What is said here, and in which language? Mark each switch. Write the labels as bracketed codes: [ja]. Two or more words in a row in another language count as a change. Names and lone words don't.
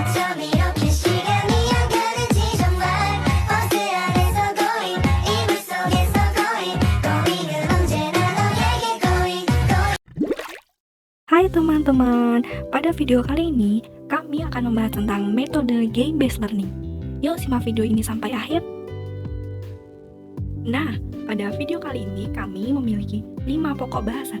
[ko] 밤 이렇게 시간이 안 가는지 정말 버스 안에서 going 이불 속에서 going은 언제나 너에게 going. [id] Hai teman-teman, pada video kali ini kami akan membahas tentang metode [en] game-based learning. [id] Yuk simak video ini sampai akhir. Nah, pada video kali ini kami memiliki 5 pokok bahasan.